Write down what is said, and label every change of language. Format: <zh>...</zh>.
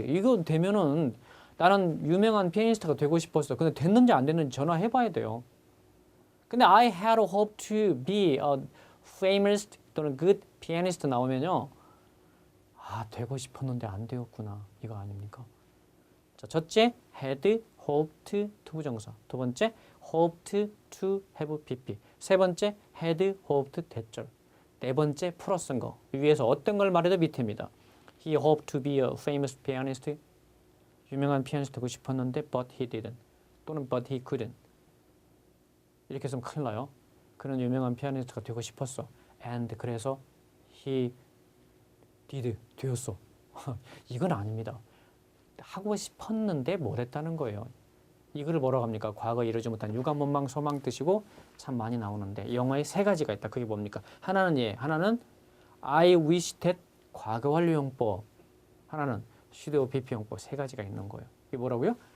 <ko>이거 되면은 나는 유명한 피아니스트가 되고 싶었어. 근데 됐는지 안 됐는지 전화해 봐야 돼요.</ko> <en>근데 I had a hope to be a famous 또는 good pianist</en> <ko>나오면요. 아, 되고 싶었는데 안 되었구나. 이거 아닙니까? 자, 첫째, had hoped to 부정사. 두 번째, hoped to have pp. 세 번째, had hoped 대절. 네 번째, 풀어 쓴 거. 위에서 어떤 걸 말해도 밑에입니다.</ko> <en>He hoped to be a famous pianist.</en> <ko>유명한 피아니스트 되고 싶었는데</ko> <en>but he didn't.</en> <ko>또는</ko> <en>but he couldn't.</en> <ko>이렇게 했으면 큰일 나요. 그는 유명한 피아니스트가 되고 싶었어.</ko> <en>and</en> <ko>그래서</ko> <en>he did.</en> <ko>되었어. 이건 아닙니다. 하고 싶었는데 못했다는 거예요. 이거를 뭐라고 합니까? 과거 이루지 못한 유감, 원망, 소망 뜻이고 참 많이 나오는데 영어에 3가지가 있다. 그게 뭡니까? 하나는 하나는 I wish that 과거 완료용법. 하나는 should BP용법. 3가지가 있는 거예요. 이게 뭐라고요?</ko>